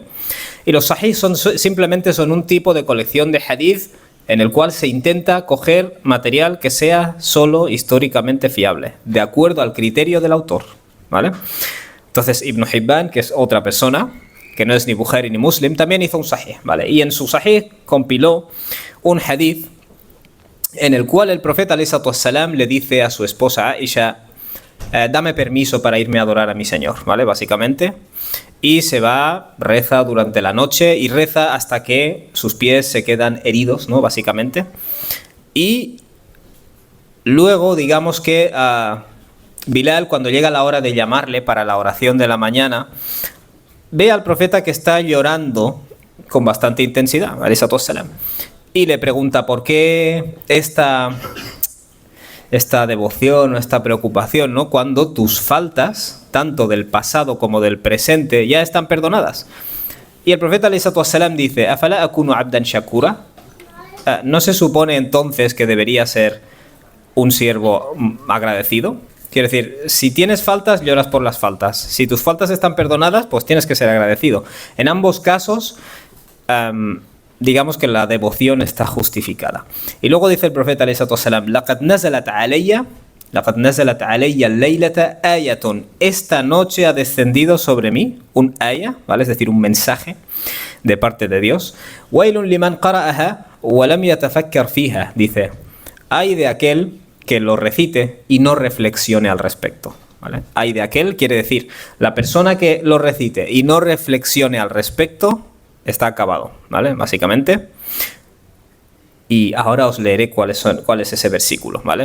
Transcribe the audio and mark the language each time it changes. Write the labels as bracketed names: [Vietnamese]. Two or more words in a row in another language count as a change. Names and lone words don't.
[Spanish] Y los sahih simplemente son un tipo de colección de hadith en el cual se intenta coger material que sea solo históricamente fiable, de acuerdo al criterio del autor, ¿vale? Entonces Ibn Hibban, que es otra persona, que no es ni Bukhari ni Muslim, también hizo un sahih, ¿vale? Y en su sahih compiló un hadith en el cual el profeta [Arabic] عليه الصلاة والسلام [Spanish] le dice a su esposa Aisha: dame permiso para irme a adorar a mi Señor, ¿vale? Básicamente. Y se va, reza durante la noche y reza hasta que sus pies se quedan heridos, ¿no? Básicamente. Y luego, digamos que Bilal, cuando llega la hora de llamarle para la oración de la mañana, ve al profeta que está llorando con bastante intensidad, [Arabic] عليه الصلاة والسلام, [Spanish] y le pregunta por qué esta devoción o esta preocupación, ¿no? Cuando tus faltas, tanto del pasado como del presente, ya están perdonadas. Y el profeta [Arabic] عليه الصلاة والسلام [Spanish] dice: [Arabic] ¿أفلا أكون عبدا شكورا? [Spanish] ¿No se supone entonces que debería ser un siervo agradecido? Quiero decir, si tienes faltas, lloras por las faltas. Si tus faltas están perdonadas, pues tienes que ser agradecido. En ambos casos, digamos que la devoción está justificada. Y luego dice el profeta [Arabic] عليه الصلاة والسلام: لقد نزلت علي الليلة آية. [Spanish] Esta noche ha descendido sobre mí un aya, ¿vale? Es decir, un mensaje de parte de Dios. [Arabic] ويل لمن قرأها ولم يتفكر فيها. [Spanish] Dice: ay de aquel que lo recite y no reflexione al respecto, ¿vale? Ay de aquel quiere decir la persona que lo recite y no reflexione al respecto está acabado, ¿vale? Básicamente. Y ahora os leeré cuál es ese versículo, ¿vale?